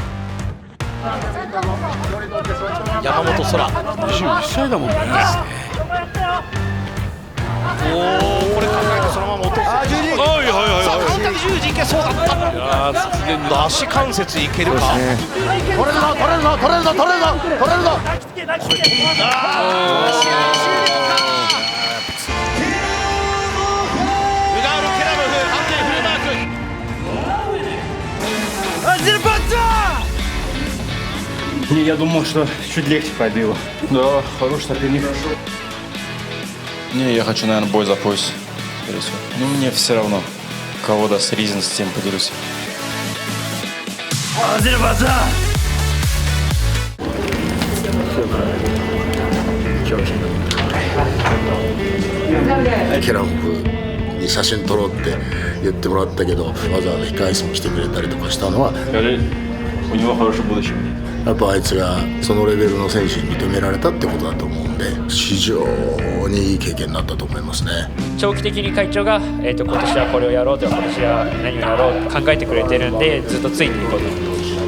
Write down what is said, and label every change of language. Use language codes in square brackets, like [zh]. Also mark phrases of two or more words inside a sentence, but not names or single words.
[ja] 山本空21歳だもんね。これ考えてそのまま落とす。さあ簡単に十字いけそうだった。足関節いけるか。取れるぞ取れるぞ取れるぞ取れるぞ取れるぞ。 [ru] Я думал, что чуть легче пробило. Да, хороший соперник. Не, я хочу, наверное, бой за пояс, скорее всего. Но мне все равно, кого даст Ризин, с тем поделюсь. [ja] Азербайджан ケラモフに写真撮ろうって言ってもらったけど、わざわざ控え室もしてくれたりとかしたのは、やっぱあいつがそのレベルの選手に認められたってことだと思うんで、非常にいい経験になったと思いますね。長期的に会長が、今年はこれをやろうとか今年は何をやろうと考えてくれてるんで、ずっとついていこうと思います。